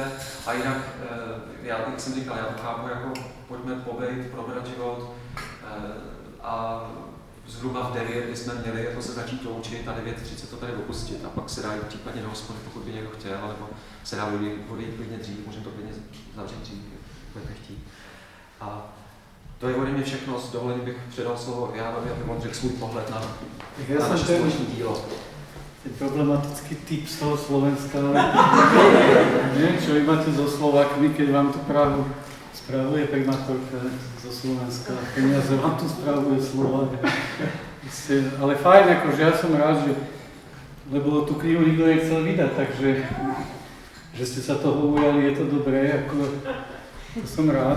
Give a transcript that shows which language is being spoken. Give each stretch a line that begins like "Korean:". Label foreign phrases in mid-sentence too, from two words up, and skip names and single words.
Czech: A jinak, jak jsem říkal, já to chápu jako pojďme pobejt, probrat život a zhruba v 9 bychom měli jako se začít loučit a 9:30 to tady opustit a pak se dá jít případně do hospody, pokud by někdo chtěl, nebo se dá odejít klidně dřív, můžeme to klidně zavřít dřív, budete chtít. A to je ode mě všechno, s dovolením bych předal slovo Jánovi, aby on řekl svůj pohled na naše společné dílo.
Slovak: Ten problematický typ z toho Slovenska, ale neviem, čo vy máte so Slovákmi, keď vám tu Prahu spravuje primátorka zo Slovenska, peniaze vám tu spravuje Slovák. Ale fajn, akože ja som rád, že, lebo tú knihu nikto nechcel vydať, takže že ste sa toho ujali, je to dobré, ako to som rád.